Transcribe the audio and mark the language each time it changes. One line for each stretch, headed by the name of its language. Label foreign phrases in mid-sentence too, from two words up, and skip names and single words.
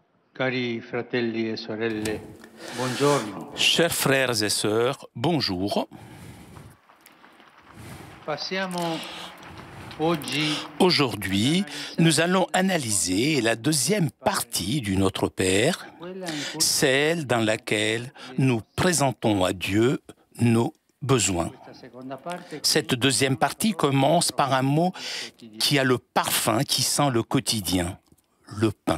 Italian: Cari fratelli e sorelle, buongiorno.
French: Chers frères et sœurs, bonjour.
Italian: Passiamo oggi
French: Aujourd'hui, nous allons analyser la deuxième partie du Notre Père, celle dans laquelle nous présentons à Dieu nos besoins. Cette deuxième partie commence par un mot qui a le parfum qui sent le quotidien, le pain.